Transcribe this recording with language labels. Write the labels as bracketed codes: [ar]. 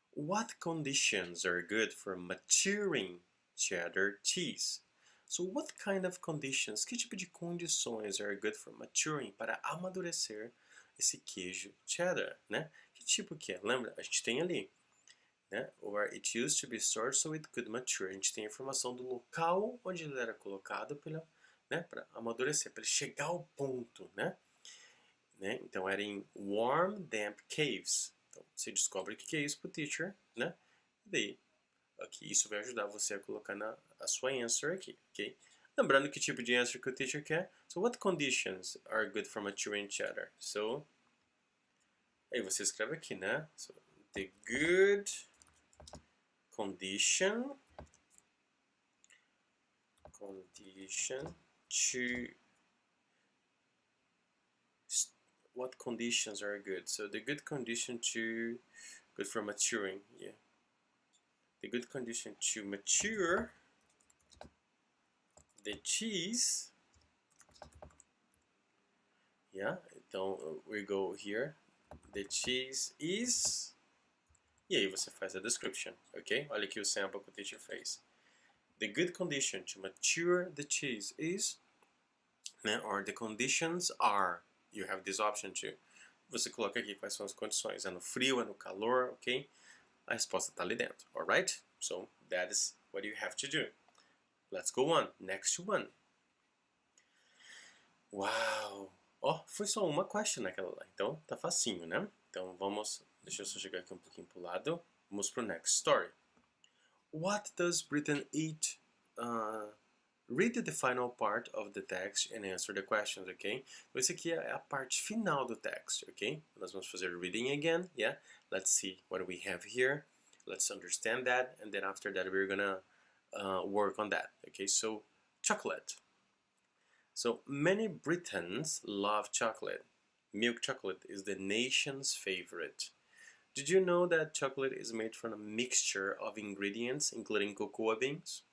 [en] What conditions are good for maturing cheddar cheese? So what kind of conditions, [pt] que tipo de condições [en] are good for maturing, [pt] para amadurecer esse queijo cheddar, né? Que tipo que é? Lembra? A gente tem ali, né? [en] Where it used to be stored so it could mature. [pt] A gente tem a informação do local onde ele era colocado para, né, para amadurecer, para ele chegar ao ponto, né? Então era em [en] warm, damp caves. [pt] Então você descobre o que é isso para o teacher, né? E daí, aqui, isso vai ajudar você a colocar a sua answer aqui, ok? Lembrando que tipo de answer que o teacher quer. [en] So, what conditions are good for maturing cheddar? So, [pt] aí você escreve aqui, né? [en] So, the good condition to what conditions are good? So the good condition to good for maturing, yeah. The good condition to mature the cheese, yeah. [pt] Então [en] we go here. The cheese is, [pt] e aí você faz a description, ok? Olha aqui o sample que o teacher fez. [en] The good condition to mature the cheese is, né? Or the conditions are. You have this option too. [pt] Você coloca aqui quais são as condições. É no frio, é no calor, ok? A resposta está ali dentro, alright? [en] So, that is what you have to do. Let's go on. Next one. Wow! [pt] Ó, foi só uma question naquela lá. Então, tá facinho, né? Então, vamos... Deixa eu só chegar aqui um pouquinho pro lado. vamos pro [en] next story. What does Britain eat? Read the final part of the text and answer the questions, ok? [pt] Então esse aqui é a parte final do text, ok? Nós vamos fazer [en] reading again, yeah? Let's see what we have here. Let's understand that, and then after that we're gonna work on that, okay? So, chocolate. So, many Britons love chocolate. Milk chocolate is the nation's favorite. Did you know that chocolate is made from a mixture of ingredients, including cocoa beans?